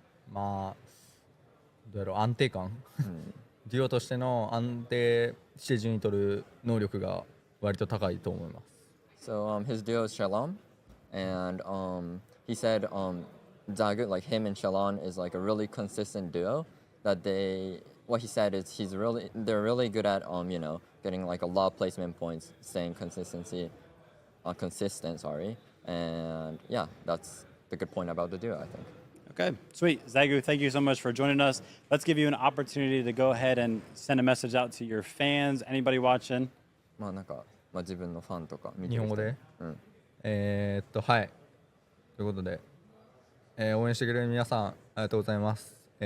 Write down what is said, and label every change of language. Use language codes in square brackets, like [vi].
[ja] まあどうやろう、安定感、デュオとしての安定して順位取る能力が割と高いと思います。 [en] So his duo is Shalom, and he said Zagu, like him and Shalom, is like a really consistent duo. That what he said is they're really good at you know, getting like a lot of placement points, staying consistent, sorry, and yeah, that's the good point about the duo, I think. Okay, sweet. Zagu, thank you so much for joining us. Let's give you an opportunity to go ahead and send a message out to your fans, anybody watching. [ja] まあなんか、まあ自分のファンとか見て日本語で、はい。ということで、応援してくれる皆さんありがとうございます。